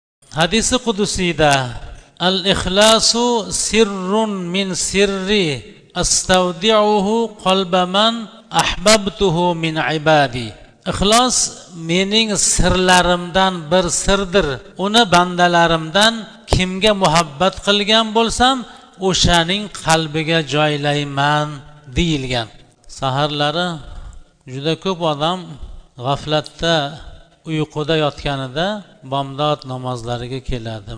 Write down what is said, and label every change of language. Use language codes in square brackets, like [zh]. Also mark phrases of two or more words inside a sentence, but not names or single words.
[uz] hadisi qudusiyda [ar] الإخلاص سر من سري أستودعه قلب من أحببته من عبادي. [uz] Ixlos mening sirlarimdan bir sirdir. Uni bandalarimdan kimga muhabbat qilgan bo'lsam, o'shaning qalbiga joylayman deyilgan. Saharlari juda ko'p odam g'aflatda uyquda yotganida bomdod namozlariga keladi.